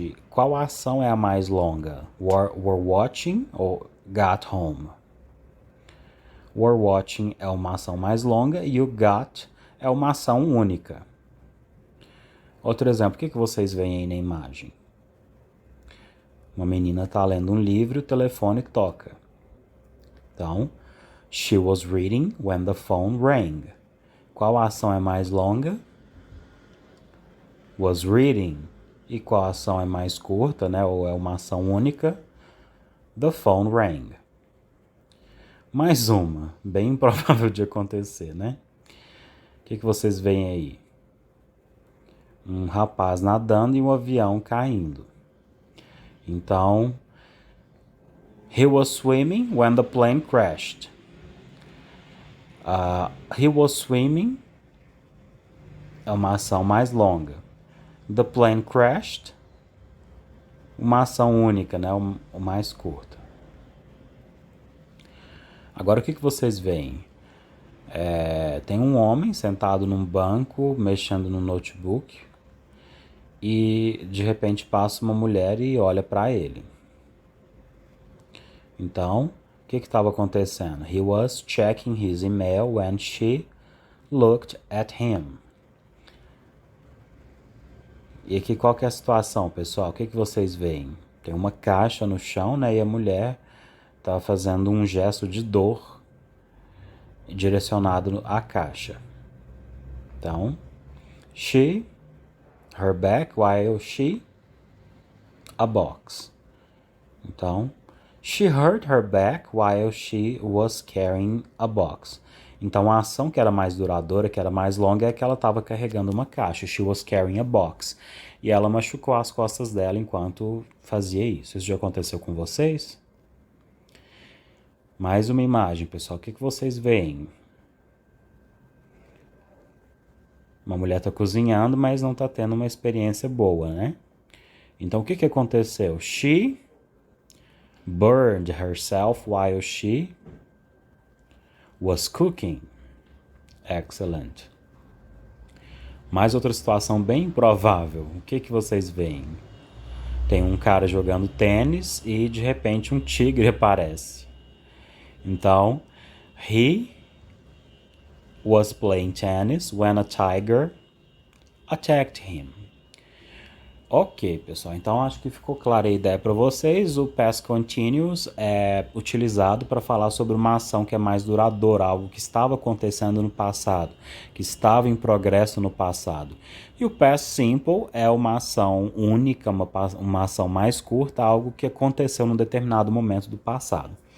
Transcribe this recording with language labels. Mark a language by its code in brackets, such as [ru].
[pt] Qual ação é a mais longa? [en] Were watching [pt] ou [en] got home? Were watching [pt] é uma ação mais longa e o got é uma ação única. Outro exemplo, o que vocês veem aí na imagem? Uma menina está lendo um livro e o telefone toca. Então, [en] she was reading when the phone rang. [pt] Qual ação é mais longa? [en] Was reading. [pt] E qual ação é mais curta, né? Ou é uma ação única? [en] The phone rang. [pt] Mais uma, bem improvável de acontecer, né? O que vocês veem aí? Um rapaz nadando e um avião caindo. Então, [en] he was swimming when the plane crashed. He was swimming [pt] é uma ação mais longa. [en] The plane crashed, [pt] uma ação única, né? O mais curta. Agora o que vocês veem? Tem um homem sentado num banco, mexendo no notebook, e de repente passa uma mulher e olha para ele. Então, o que estava acontecendo? [en] He was checking his email when she looked at him. [pt] E aqui qual que é a situação, pessoal? O que vocês veem? Tem uma caixa no chão, né? E a mulher está fazendo um gesto de dor direcionado à caixa. Então, [en] her back, while a box. [pt] Então, [en] she hurt her back while she was carrying a box. [pt] Então, a ação que era mais duradoura, que era mais longa, é que ela estava carregando uma caixa. [en] She was carrying a box. [pt] E ela machucou as costas dela enquanto fazia isso. Isso já aconteceu com vocês? Mais uma imagem, pessoal. O que vocês veem? Uma mulher está cozinhando, mas não está tendo uma experiência boa, né? Então, o que aconteceu? [en] She burned herself while she was cooking. Excellent. [pt] Mais outra situação bem improvável. O que que vocês veem? Tem um cara jogando tênis e de repente um tigre aparece. Então, [en] he was playing tennis when a tiger attacked him. [pt] Ok, pessoal, então acho que ficou clara a ideia para vocês. O past continuous é utilizado para falar sobre uma ação que é mais duradoura, algo que estava acontecendo no passado, que estava em progresso no passado. E o past simple é uma ação única, uma ação mais curta, algo que aconteceu num determinado momento do passado.